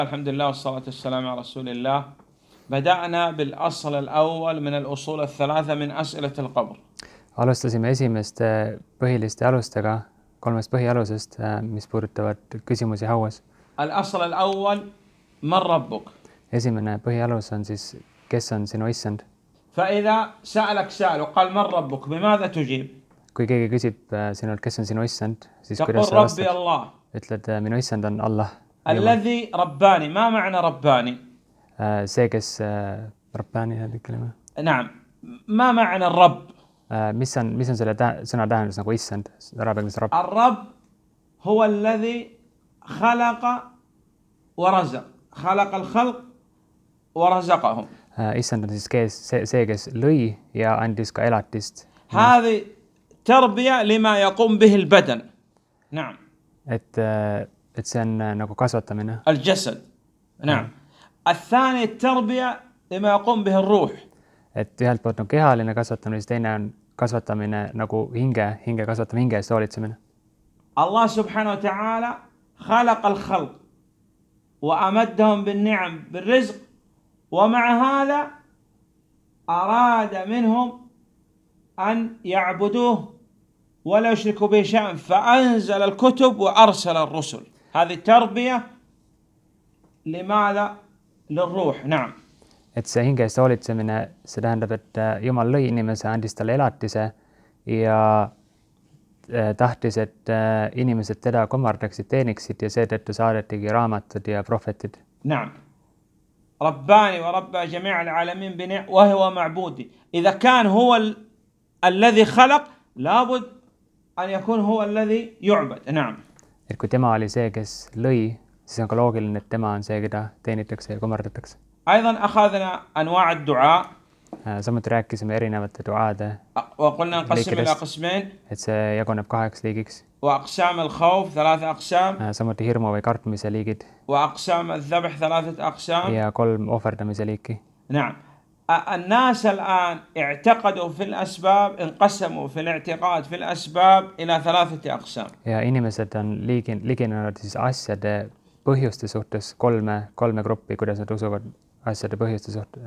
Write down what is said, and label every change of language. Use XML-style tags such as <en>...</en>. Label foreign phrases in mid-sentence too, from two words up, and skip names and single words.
<ar>الحمد لله والصلاة والسلام على رسول الله. بدأنا بالأصل الأول من الأصول الثلاثة من أسئلة القبر.</ar> <et>Alustasime esimeste põhiliste alustega, kolmest põhialusest, mis puudutavad küsimusi hauas.</et> <ar>الأصل الأول من ربك؟</ar> <et>Esimene põhialus on siis, kes on sinu issand.</et> <ar>فإذا سألك سائل وقال من ربك بماذا تجيب؟</ar> <et>Kui keegi küsib sinult, kes on sinu issand, siis</et> <ar>تقول</ar> <et>kuidas sa</et> <ar>ربي</ar> <et>vastad?</et> <ar>الله</ar> <et>Ütled, minu issand on Allah.</et> <ar>الذي رباني. ما معنى رباني؟</ar> <et>See, kes Rabbani kelime.</et> <ar>نعم. ما معنى الرب؟</ar> <et>Mis on selle sõna tähendus nagu issand? Araabia keeles rabb.</et> <ar>الرب هو الذي خلق ورزق. خلق الخلق ورزقهم.</ar> <et>Issand on siis see, kes lõi ja andis ka elatist.</et> <ar>هذه تربية لما يقوم به البدن. نعم.</ar> <et>Et see on nagu kasvatamine.</et> <ar>الجسد. نعم. الثاني التربية لما يقوم به الروح.</ar> <et>Et ühelt poolt on kehaline kasvatamine, siis teine on kasvatamine nagu hinge kasvatamine, hinge eest hoolitsemine.</et> <ar>الله سبحانه وتعالى خلق الخلق وأمدهم بالنعم بالرزق، ومع هذا أراد منهم أن يعبدوه ولا يشركوا به شيئا، فأنزل الكتب وأرسل الرسل. هذه تربية لماذا؟ للروح. نعم.</ar> <et>Et see hinge eest hoolitsemine, see tähendab, et Jumal lõi inimese, andis talle elatise ja tahtis, et inimesed teda kummardaksid, teeniksid ja seetõttu saadetigi raamatud ja prohvetid.</et> <ar>نعم. رباني وربى جميع العالمين بنعم وهو معبودي. إذا كان هو الذي خلق لابد أن يكون هو الذي يعبد. نعم.</ar> <et>Et kui tema oli see, kes lõi, siis on ka loogiline, et tema on see, keda teenitakse ja kummardatakse.</et> <ar>أيضا أخذنا أنواع الدعاء.</ar> <et>Samuti rääkisime erinevate duaade.</et> <ar>وقلنا نقسم إلى قسمين.</ar> <et>Et see jaguneb 2 liigiks.</et> <ar>وأقسام الخوف 3 أقسام.</ar> <et>Samuti hirmu või kartmise liigid.</et> <ar>وأقسام الذبح 3 أقسام.</ar> <et>Ja 3 ohverdamise liiki.</et> <ar>نعم. الناس الآن اعتقدوا في الأسباب، انقسموا في الاعتقاد في الأسباب إلى 3 أقسام.</ar> <et>Ja inimesed on liginenud siis asjade põhjuste suhtes kolme gruppi, kuidas nad usuvad asjade põhjuste suhtes.</et>